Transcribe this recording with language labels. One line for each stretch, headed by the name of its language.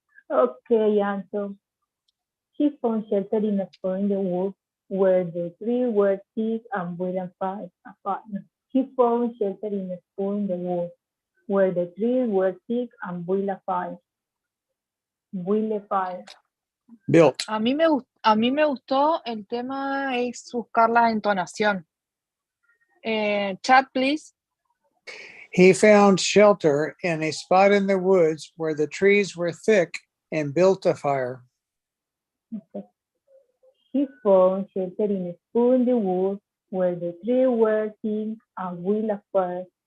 English: Okay, Anto. He found shelter in a spot in the woods where the trees were thick and built a fire. He found shelter in a spot in the woods where the trees were thick and built a fire. Built a fire. Built.
Spanish: A mí me gustó, el tema es buscar la entonación.
English: Chat, please. He found shelter in a spot in the woods where the trees were thick and built a fire. Okay. He found shelter in a spot in the woods where the trees were thick and built a fire.